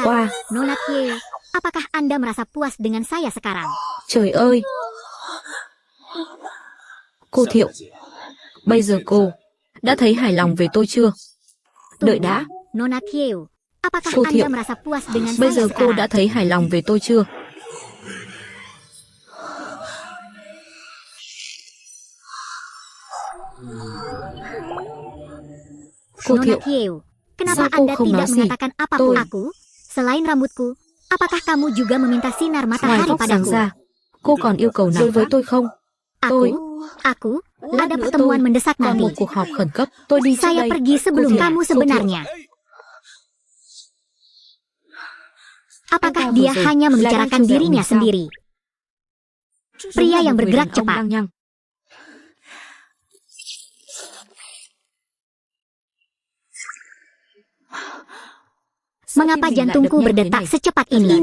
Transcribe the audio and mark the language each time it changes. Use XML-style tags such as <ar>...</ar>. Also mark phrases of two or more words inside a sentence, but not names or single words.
<id>Wah. Nona Thieu, apakah Anda merasa puas dengan saya sekarang?</id> <vi>Trời ơi. Cô Thiệu, bây giờ cô đã thấy hài lòng về tôi chưa? Đợi đã.</vi> <id>Nona Thieu, apakah</id> <vi>Cô</vi> <id>Anda</id> <vi>Thiệu,</vi> <id>merasa puas dengan</id> <vi>bây</vi> <id>saya</id> <vi>giờ cô</vi> <id>sekarang?</id> <vi>đã thấy hài lòng về tôi chưa? Cô</vi> <id>Nona</id> <vi>Thiệu,</vi> <id>Thieu, kenapa</id> <vi>sao cô</vi> <id>Anda</id> <vi>không</vi> <id>tidak</id> <vi>nói gì?</vi> <id>mengatakan apapun</id> <vi>Tôi.</vi> <id>aku? Selain rambutku, apakah kamu juga meminta sinar</id> <vi>ngoài</vi> <id>matahari</id> <vi>vóc dáng</vi> <id>padaku?</id> <vi>ra, cô còn yêu cầu nào đối với tôi không? Tôi.</vi> <id>Aku,</id> <vi>Lát</vi> <id>ada</id> <vi>nữa</vi> <id>pertemuan</id> <vi>tôi</vi> <id>mendesak</id> <vi>còn</vi> <id>nanti.</id> <vi>một cuộc họp khẩn cấp. Tôi đi trước</vi> <id>Saya</id> <vi>đây.</vi> <id>pergi sebelum</id> <vi>Cô Thiệu,</vi> <id>kamu</id> <vi>cô Thiệu.</vi> <id>sebenarnya. Apakah dia hanya membicarakan dirinya sendiri? Pria yang bergerak cepat. Mengapa jantungku berdetak secepat ini?</id>